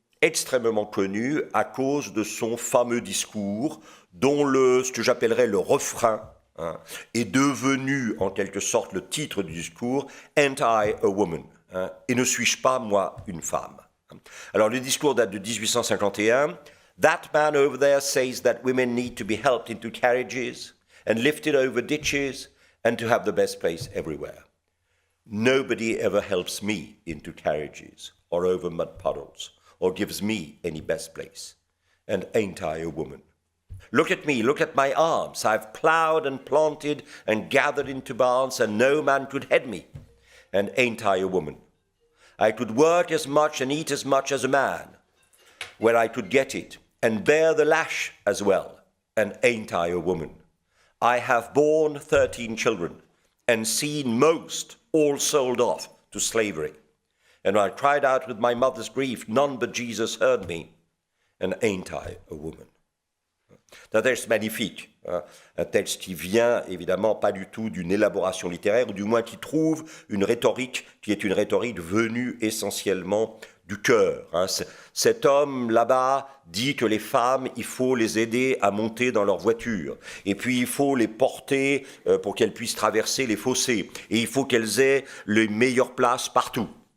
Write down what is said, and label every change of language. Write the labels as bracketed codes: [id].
[fr] extrêmement connu à cause de son fameux discours dont ce que j'appellerais le refrain est devenu en quelque sorte le titre du discours « [en] Ain't I a woman ?» [fr] Et ne suis-je pas, moi, une femme? Alors le discours date de 1851. [en] « That man over there says that women need to be helped into carriages and lifted over ditches and to have the best place everywhere. Nobody ever helps me into carriages or over mud puddles or gives me any best place. And ain't I a woman? Look at me, look at my arms. I've plowed and planted and gathered into barns, and no man could head me. And ain't I a woman? I could work as much and eat as much as a man, where I could get it, and bear the lash as well. And ain't I a woman? I have borne 13 children, and seen most all sold off to slavery. And I cried out with my mother's grief, none but Jesus heard me. And ain't I a woman? [fr] C'est un texte magnifique, un texte qui vient évidemment pas du tout d'une élaboration littéraire, ou du moins qui trouve une rhétorique qui est une rhétorique venue essentiellement du cœur. Cet homme là-bas dit que les femmes, il faut les aider à monter dans leur voiture, et puis il faut les porter pour qu'elles puissent traverser les fossés, et il faut qu'elles aient les meilleures places partout.